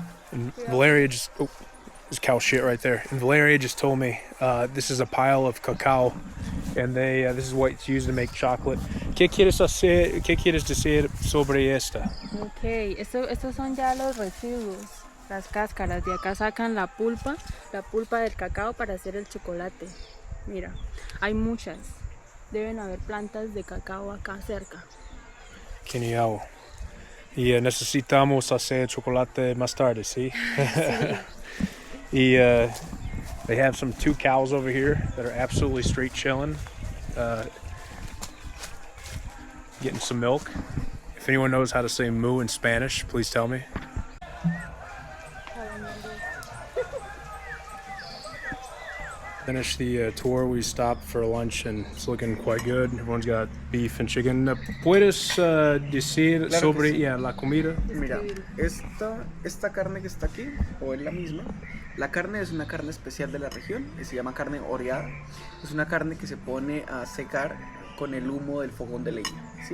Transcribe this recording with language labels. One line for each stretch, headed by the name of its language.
English: And Valeria just, oh, there's cow shit right there. And Valeria just told me this is a pile of cacao, and this is what's used to make chocolate.
Spanish: ¿Qué quieres decir sobre esta? Ok, estos son ya los residuos, las cáscaras. De acá sacan la pulpa del cacao para hacer el chocolate. Mira, hay muchas. Deben haber plantas de cacao acá cerca. Genial. Y necesitamos hacer chocolate más tarde, ¿sí?
English: Y they have two cows over here that are absolutely straight chilling, getting some milk. If anyone knows how to say moo in Spanish, please tell me. Finished the tour. We stopped for lunch and it's looking quite good. Everyone's got beef and chicken.
Spanish: ¿Puedes decir sobre la comida? Mira, esta carne que está aquí, o es la misma, la carne es una carne especial de la región, que se llama carne oreada. Es una carne que se pone a secar con el humo del fogón de leña, ¿sí?